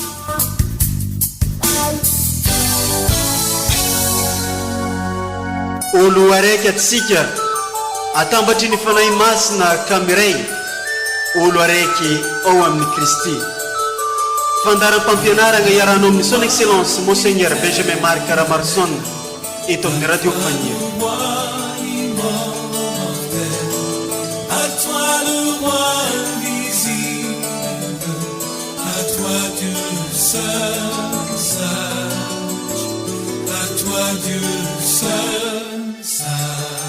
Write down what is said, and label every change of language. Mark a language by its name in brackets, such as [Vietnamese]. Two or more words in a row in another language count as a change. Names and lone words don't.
[Malagasy] Olo araiky atsika atambatry ny fanahy masina kamiray olo araiky ao amin'ny Kristy. Fandaram-pampianarana iarano amin'ny [French] son excellence Monseigneur [Malagasy] Benjamin Marc Ramarson eto amin'ny radio Fania. [French] À toi le roi invisible, à toi Dieu seul sage, à toi Dieu seul sage.